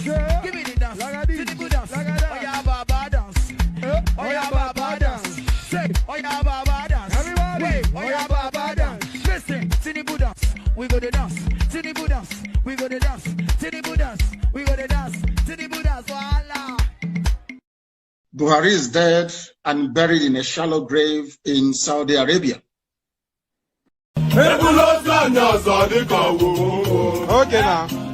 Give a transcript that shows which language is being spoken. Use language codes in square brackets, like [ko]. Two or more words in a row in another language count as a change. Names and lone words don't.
[en] Give me the dance. Tinubu dance. Oh yeah, Baba dance. Oh yeah, Baba dance. Say, oh yeah, Baba dance. Oh yeah, Baba dance. Listen, Tinubu dance. We go to dance. Tinubu dance. We go to dance. Tinubu dance. We go to dance. Tinubu dance. Voila. Buhari is dead and buried in a shallow grave in Saudi Arabia. Okay now.